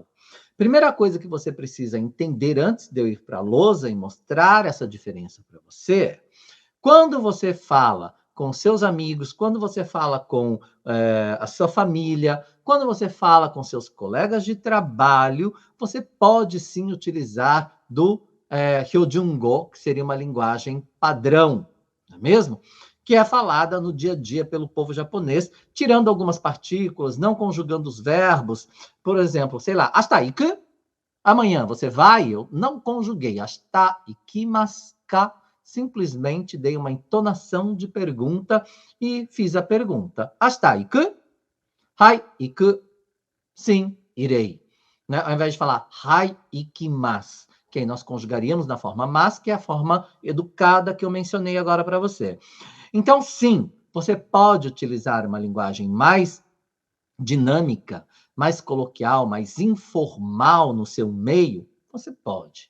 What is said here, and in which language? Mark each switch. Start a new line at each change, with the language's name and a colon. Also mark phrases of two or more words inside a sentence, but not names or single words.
Portuguese: Primeira coisa que você precisa entender antes de eu ir para a lousa e mostrar essa diferença para você é: quando você fala com seus amigos, quando você fala com a sua família, quando você fala com seus colegas de trabalho, você pode sim utilizar do Hyojungo, que seria uma linguagem padrão, não é mesmo? Que é falada no dia a dia pelo povo japonês, tirando algumas partículas, não conjugando os verbos. Por exemplo, sei lá,
Japanese: 明日行く?
Portuguese: Amanhã você vai? Eu não conjuguei.
Japanese: 明日行きますか? Simplesmente dei uma entonação de pergunta e fiz a pergunta. 明日行く? はい、行く.
Portuguese: Sim, irei. Né? Ao invés de falar
Japanese: はい、行きます,
Portuguese: que aí nós conjugaríamos na forma mas, que é a forma educada que eu mencionei agora para você. Então, sim, você pode utilizar uma linguagem mais dinâmica, mais coloquial, mais informal no seu meio, você pode.